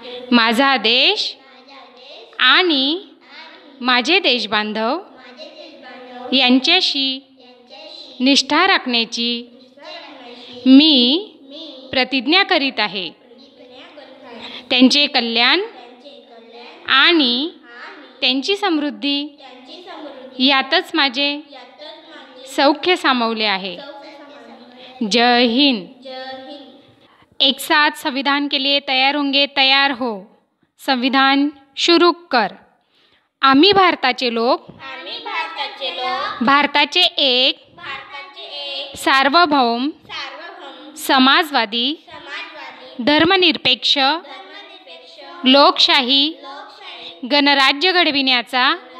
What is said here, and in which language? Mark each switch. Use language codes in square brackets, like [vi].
[mr] माझा देश आणि माझे देशबांधव यांच्याशी निष्ठा राखण्याची मी प्रतिज्ञा करीत आहे। त्यांचे कल्याण आणि त्यांची समृद्धी यातच माझे सौख्य सामावले आहे। जय हिंद। [hi] एक साथ संविधान के लिए तैयार होंगे, तैयार हो। संविधान शुरू कर। [mr] आम्ही भारताचे लोक भारताचे एक सार्वभौम समाजवादी, धर्मनिरपेक्ष, लोकशाही, गणराज्य घडविण्याचा